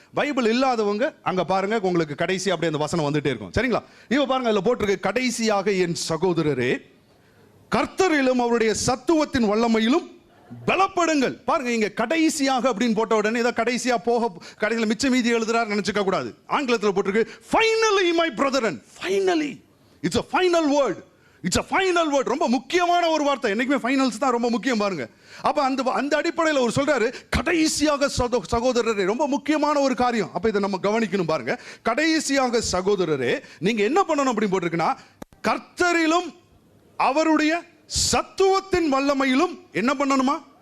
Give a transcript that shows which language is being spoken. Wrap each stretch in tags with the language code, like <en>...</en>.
<ta>Bible இல்லாதவங்க அங்க பாருங்க, உங்களுக்கு கடைசி அப்படியே அந்த வசனம் வந்துட்டே இருக்கும். சரிங்களா? இப்போ பாருங்க, அதுல போட்டிருக்கு, கடைசியாக என் சகோதரரே, கர்த்தரிலும் அவருடைய சத்துவத்தின் வல்லமையிலும் பலப்படுங்கள். பாருங்க, இங்க கடைசியாக அப்படின்னு போட்ட உடனே இதை கடைசியா போக கடைசியில் மிச்ச மீதி எழுதுறாரு நினைச்சுக்க கூடாது. ஆங்கிலத்தில் போட்டிருக்கு,</ta> <en>Finally my brethren. Finally, it's a final word. It's a final word.</en> <ta>ரொம்ப முக்கியமான ஒரு வார்த்தை. என்னைக்குமே ஃபைனல்ஸ் தான் ரொம்ப முக்கியம். பாருங்க, அப்ப அந்த அடிப்படையில் அவர் சொல்றாரு, கடைசியாக சகோதரரே. ரொம்ப முக்கியமான ஒரு காரியம். அப்ப இதை நம்ம கவனிக்கணும். பாருங்க, கடைசியாக சகோதரரே, நீங்க என்ன பண்ணணும் அப்படின்னு போட்டிருக்குன்னா, கர்த்தரிலும் அவருடைய சத்துவத்தின் வல்லமையிலும் என்ன பண்ணணுமா?</ta>